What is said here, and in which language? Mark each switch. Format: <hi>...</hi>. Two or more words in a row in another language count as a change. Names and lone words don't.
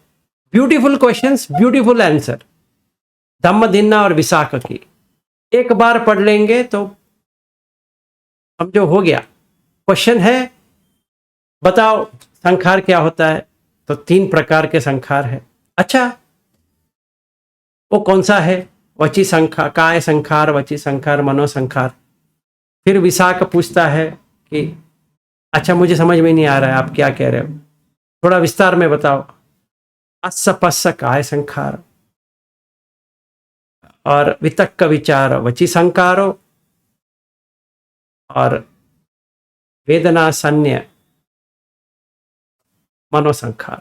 <en>Beautiful questions, beautiful answer.</en> <hi>धम्मदिन्ना और विशाख की एक बार पढ़ लेंगे तो समझो हो गया। क्वेश्चन है, बताओ संखार क्या होता है? तो 3 प्रकार के संखार है। अच्छा, वो कौन सा है?</hi> <pi>वची संखार, काय संखार, वची संखार, मनोसंखार।</pi> <hi>फिर विशाख पूछता है कि अच्छा मुझे समझ में नहीं आ रहा है, आप क्या कह रहे हो, थोड़ा विस्तार में बताओ।</hi> <pi>अस्सपस्स काय संखार और वितक्क विचार वची संकारो और वेदना संज्ञा मनोसंखार।</pi>